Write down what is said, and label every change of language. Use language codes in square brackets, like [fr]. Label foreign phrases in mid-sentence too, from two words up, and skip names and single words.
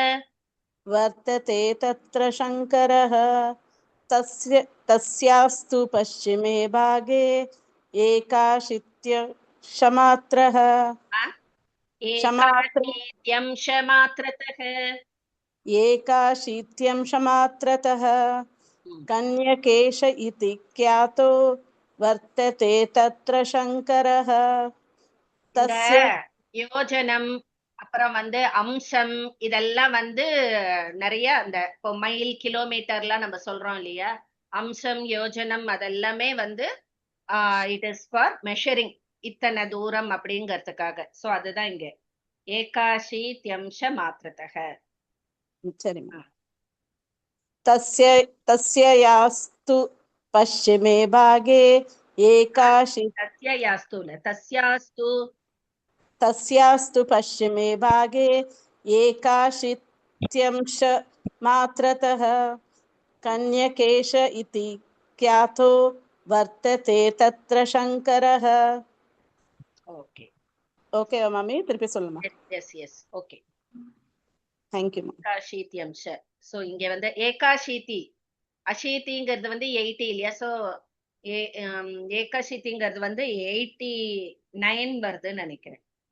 [sa] तस्यास्तु पश्चिमे भागे एकाशीत्यंशमात्रः एकाशीत्यंशमात्रतः कन्यकेश इति ख्यातो वर्तते तत्र शङ्करः. तस्य [ta] யோஜனம் அப்புறம் வந்து அம்சம் இதெல்லாம் வந்து நிறைய அந்த இப்போ மைல் கிலோமீட்டர்லாம் நம்ம சொல்றோம் இல்லையா, அம்சம் யோஜனம் அதெல்லாமே வந்து [en] it is for measuring, [ta] இத்தனை தூரம் அப்படிங்கிறதுக்காக. சோ அதுதான் இங்க [sa] एकाशीत्यंश मात्रतः. [ta] சரிம்மா. [sa] तस्यास्तु पश्चिमे भागे तस्यास्तु पश्चिमे भागे एकाशीत्यंशमात्रतः कन्यकेश इति ख्यातो वर्तते तत्र शङ्करः. [ta] ஓகே ஓகே மாமி, திருப்பி சொல்லுமா. [en] yes okay, [ta] தேங்க்யூ. ஏகாशीत्यंश. சோ இங்க வந்து ஏகாशीति, அஷீதிங்கிறது வந்து 80 இல்லையா, சோ ஏகாशीतिங்கிறது வந்து 89 வருதுன்னு நினைக்கிறேன்.